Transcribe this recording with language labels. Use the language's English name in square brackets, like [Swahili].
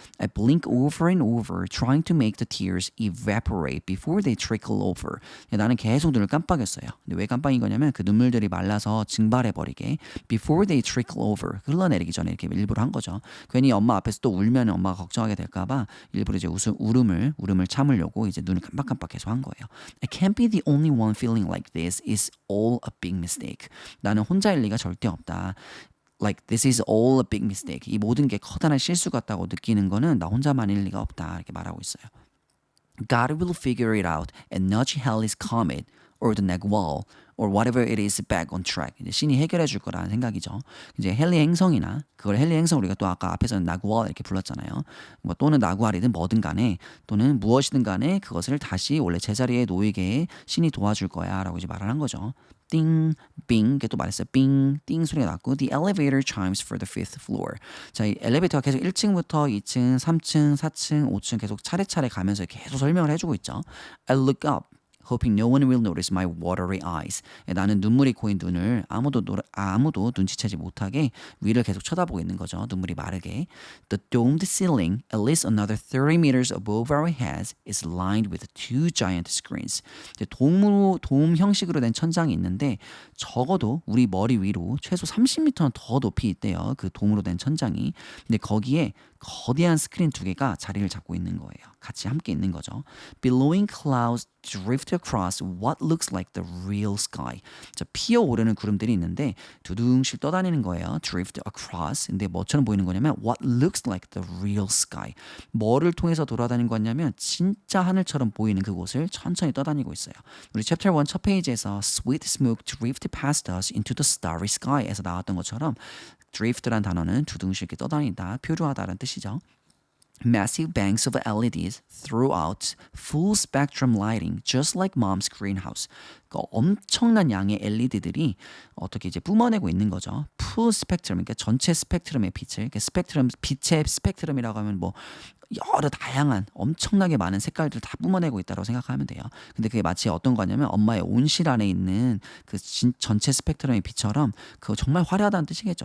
[English] I blink over and over, trying to make the tears evaporate before they trickle over. [Korean] 나는 계속 눈을 깜빡였어요. 근데 왜 깜빡인 거냐면 그 눈물들이 말라서 증발해버리게. [English] Before they trickle over. [Korean] 흘러내리기 전에 이렇게 일부러 한 거죠. 괜히 엄마 앞에서 또 울면 엄마가 걱정하게 될까봐 일부러 이제 울음을 참으려고 이제 눈을 깜빡깜빡 계속 한 거예요. [English] I can't be the only one feeling like this is all a big mistake. [Korean] 나는 혼자일 리가 절대 없다. [English] Like this is all a big mistake. [Korean] 이 모든 게 커다란 실수 같다고 느끼는 거는 나 혼자만일 리가 없다. 이렇게 말하고 있어요. [English] God will figure it out and nudge Halley's comet or the Nagual or whatever it is back on track. [Korean] 이제 신이 해결해 줄 거라는 생각이죠. 이제 헨리 행성이나 그걸 헨리 행성 우리가 또 아까 앞에서는 나구알 이렇게 불렀잖아요. 뭐 또는 나구알이든 뭐든 간에 또는 무엇이든 간에 그것을 다시 원래 제자리에 놓이게 신이 도와줄 거야라고 이제 말을 한 거죠. 띵, 빙, 이게 또 말했어요. 빙, 띵 소리가 났고 [English] The elevator chimes for the fifth floor. [Korean] 자, 이 엘리베이터가 계속 1층부터 2층, 3층, 4층, 5층 계속 차례차례 가면서 계속 설명을 해주고 있죠. [English] I look up. Hoping no one will notice my watery eyes. [Korean] 나는 눈물이 고인 눈을 아무도 눈치채지 못하게 위를 계속 쳐다보고 있는 거죠. 눈물이 마르게. [English] The domed ceiling, at least another 30 meters above our heads, is lined with two giant screens. [Korean] 돔 형식으로 된 천장이 있는데 적어도 우리 머리 위로 최소 30m는 더 높이 있대요. 그 돔으로 된 천장이. 근데 거기에 거대한 스크린 두 개가 자리를 잡고 있는 거예요. 같이 함께 있는 거죠. [English] Billowing clouds drift across what looks like the real sky. [Korean] 자, 피어오르는 구름들이 있는데 두둥실 떠다니는 거예요. [English] Drift across. [Korean] 근데 뭐처럼 보이는 거냐면 [English] what looks like the real sky. [Korean] 뭐를 통해서 돌아다니는 거냐면 진짜 하늘처럼 보이는 그곳을 천천히 떠다니고 있어요. 우리 챕터 1 첫 페이지에서 [English] sweet smoke drift past us into the starry sky [Korean] 에서 나왔던 것처럼 drift란 단어는 두둥실 이렇게 떠다니다, 표류하다라는 뜻이죠. [English] Massive banks of LEDs throughout full spectrum lighting, just like mom's greenhouse. [Korean] 엄청난 양의 LED들이 어떻게 이제 뿜어내고 있는 거죠. full spectrum, 그러니까 전체 스펙트럼의 빛을, 그러니까 스펙트럼, 빛의 스펙트럼이라고 하면 뭐 여러 다양한 엄청나게 많은 색깔들을 다 뿜어내고 있다고 생각하면 돼요. 근데 그게 마치 어떤 거냐면 엄마의 온실 안에 있는 그 전체 스펙트럼의 빛처럼 그거 정말 화려하다는 뜻이겠죠.